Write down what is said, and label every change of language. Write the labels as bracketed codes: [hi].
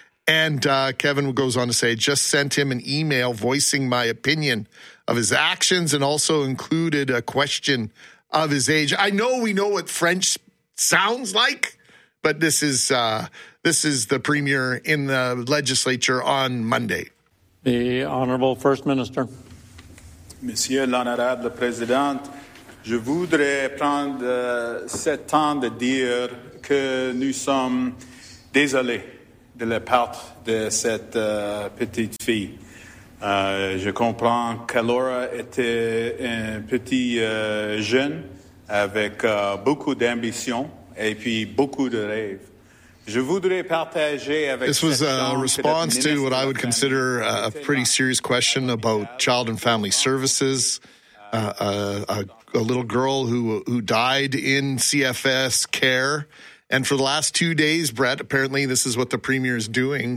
[en] And Kevin goes on to say, just sent him an email voicing my opinion of his actions and also included a question of his age. I know we know what French sounds like, but this is the premier in the legislature on Monday. The Honorable First Minister. [fr] Monsieur l'Honorable Président, je voudrais prendre cet temps de dire que nous sommes désolés de la part de cette petite fille. Je comprends qu'Alora était un petit jeune avec beaucoup d'ambition et puis beaucoup de rêves. [en] This was a response to what I would consider a pretty serious question about Child and Family Services. A little girl who died in CFS care. And for the last 2 days, Brett, apparently this is what the premier is doing.